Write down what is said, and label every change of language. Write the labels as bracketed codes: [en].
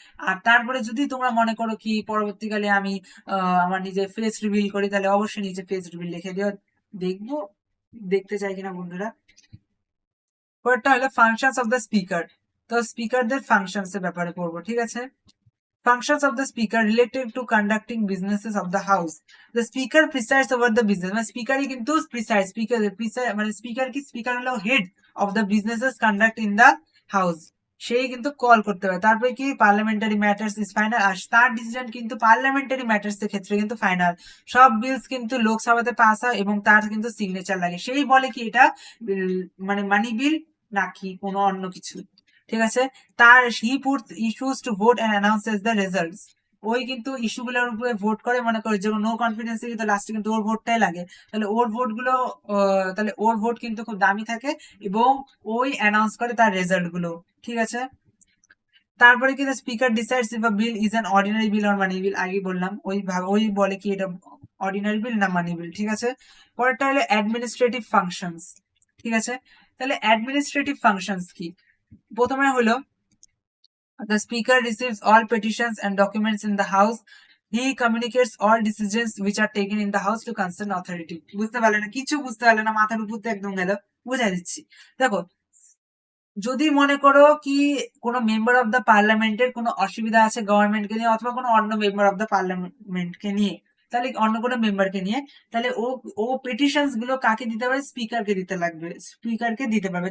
[bn] আর তারপরে যদি তোমরা মনে করো কি পরবর্তীকালে আমি আমার নিজের ফেস রিভিল করি, তাহলে অবশ্যই নিচে ফেস রিভিল লিখে দিও, দেখবো দেখতে চাই কিনা বন্ধুরা। পরেরটা হলো [en] Functions of the speaker. [bn] তো স্পিকারদের ফাংশনস এর ব্যাপারে পড়বো, ঠিক আছে। [en] Functions of the speaker related to conducting businesses of the house. The speaker presides over the business. [bn] মানে স্পিকারই কিন্তু মানে স্পিকার কি, স্পিকার হলো [en] Head of the businesses conduct in the house. [bn] সেই কিন্তু কল করতে পারে। তারপরে কি [en] parliamentary matters is final, [bn] আর তার ডিসিশন কিন্তু পার্লামেন্টারি ম্যাটার্স এর ক্ষেত্রে কিন্তু ফাইনাল। সব বিলস কিন্তু লোকসভাতে পাস হয় এবং তার কিন্তু সিগনেচার লাগে, সেই বলে কি এটা মানে মানি বিল নাকি কোনো অন্য কিছু, ঠিক আছে। [en] তার he puts issues to vote and announces the results. [bn] ওই কিন্তু ইস্যুগুলোর উপরে ভোট করে, মনে করে যে নো কনফিডেন্সে কিন্তু লাস্টে কিন্তু ওর ভোটটাই লাগে, তাহলে ওর ভোট গুলো তাহলে ওর ভোট কিন্তু খুব দামি থাকে, এবং ওই অ্যানাউন্স করে তার রেজাল্ট গুলো, ঠিক আছে। তারপরে কিন্তু [en] speaker decides if a bill is an ordinary bill or money bill, [bn] আগে বললাম ওই বলে কি এটা অর্ডিনারি বিল না মানি বিল, ঠিক আছে। পরেরটা হলো অ্যাডমিনিস্ট্রেটিভ ফাংশনস, ঠিক আছে। তাহলে অ্যাডমিনিস্ট্রেটিভ ফাংশনস কি, প্রথমে হলো [en] the speaker receives all petitions and documents in the house. He communicates all decisions which are taken in the house to concerned authority. [bn] বুঝতে পারলে না, কিছু বুঝতে পারলে না, মাথার উপর তো একদম গেল, বুঝাই দিচ্ছি। দেখো যদি মনে করো কি কোনো মেম্বার অফ দ্য পার্লামেন্টের কোনো অসুবিধা আছে গভর্নমেন্টকে নিয়ে, অথবা কোনো অন্য মেম্বার অফ দ্য পার্লামেন্টকে নিয়ে, তাহলে অন্য কোনো মেম্বারকে নিয়ে, তাহলে ও ও পিটিশনস গুলো কাকে দিতে পারে, স্পিকারকে দিতে লাগবে, স্পিকারকে দিতে পারবে।